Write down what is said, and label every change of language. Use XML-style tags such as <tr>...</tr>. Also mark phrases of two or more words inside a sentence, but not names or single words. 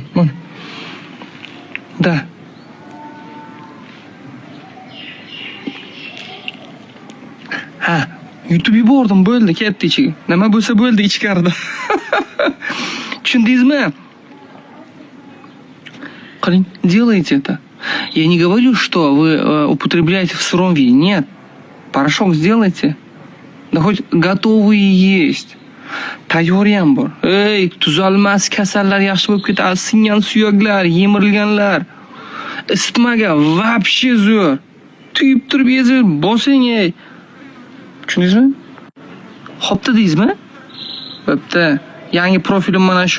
<uz>Mana. Da. Yutib yubordim, bo'ldi, ketdi ichiga. Nima bo'lsa bo'ldi ichkarida. Tushundingizmi? Qiling,</uz> <ru>делайте это. Я не говорю, что вы употребляете в сыром виде. Нет. Порошок сделайте. Да хоть готовые есть.</ru> <uz>Tayyoriyam bor. Tuzalmas kasallar yaxshi bo'lib ketadi. Singan suyaklar, yemirilganlar. Isitmaga вообще zo'r. Tuyib turib yezib, bosing. Tushundingizmi? Xo'p dedingizmi? Bo'pti. Yangi profilim mana shu.</uz>